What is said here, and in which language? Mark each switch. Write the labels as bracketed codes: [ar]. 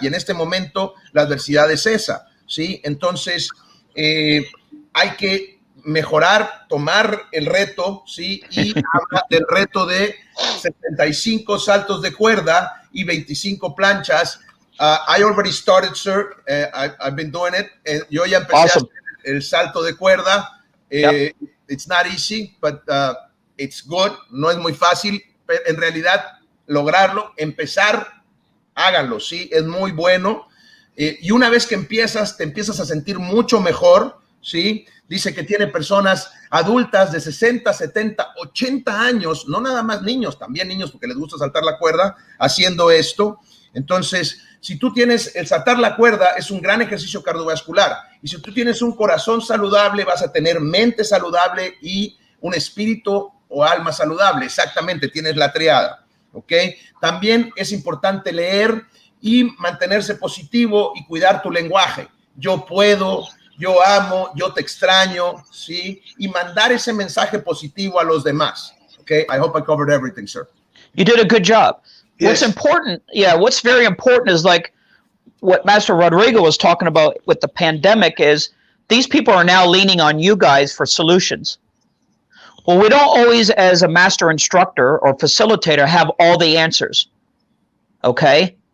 [es] Y en este momento la adversidad es esa, ¿sí? Entonces, hay que mejorar, tomar el reto, ¿sí? Y habla del reto de 75 saltos de cuerda y 25 planchas. [en] I already started, sir. I've been doing it. [es] Yo ya empecé a hacer el salto de cuerda. [en] It's not easy, but it's good. [es] No es muy fácil, pero en realidad lograrlo, empezar, háganlo, ¿sí? Es muy bueno. Y una vez que empiezas, te empiezas a sentir mucho mejor, ¿sí? Dice que tiene personas adultas de 60, 70, 80 años, no nada más niños, también niños porque les gusta saltar la cuerda, haciendo esto. Entonces, si tú tienes el saltar la cuerda, es un gran ejercicio cardiovascular. Y si tú tienes un corazón saludable, vas a tener mente saludable y un espíritu o alma saludable. Exactamente, tienes la triada, ¿ok? También es importante leer y mantenerse positivo y cuidar tu lenguaje. Yo puedo, yo amo, yo te extraño, ¿sí? Y mandar ese mensaje positivo a los demás. [en] Okay, I hope I covered everything, sir. You did a good job. Yes. What's very important is like what Master Rodrigo was talking about with the pandemic is these people are now leaning on you guys for solutions. Well, we don't always, as a master instructor or facilitator, have all the answers, okay?